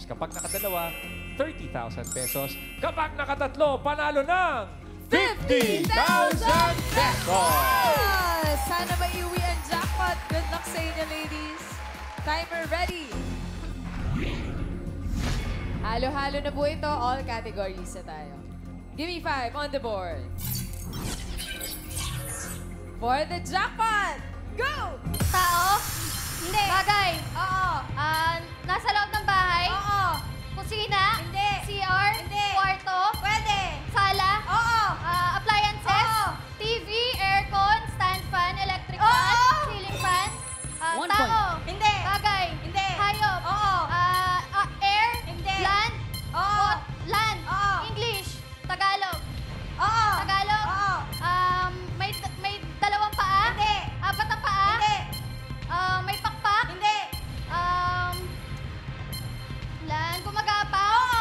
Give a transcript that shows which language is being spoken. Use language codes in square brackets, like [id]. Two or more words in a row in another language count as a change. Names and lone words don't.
[tl] Kapag nakadalawa, 30,000 pesos. Kapag nakatatlo, panalo ng 50,000 pesos! Sana maiuwi ang jackpot. [en] Good luck [tl] sa inyo, ladies. [en] Timer ready. [tl] Halo-halo na po ito. [en] All categories [tl] na tayo. [en] Give me 5 on the board. For the jackpot, go! [tl] Tao? Hindi. Bagay? Oo. Nasa loob ng bahay? Oo. Kusina? Hindi. CR? Hindi. Kwarto? Pwede. Sala? Oo. [en] Appliances? Oo. TV, aircon, stand fan, electric fan, ceiling fan? [tl] 1 tao? point. Hindi. Bagay? Hindi. Hayop? Oo. Air? Hindi. Land? Oo. Land? Oo. English? Tagalog? Oo. Tagalog? Oo. May dalawang paa? Hindi. Apat na paa? Hindi. May pakpak? Hindi. Land? Gumagapang? Oo.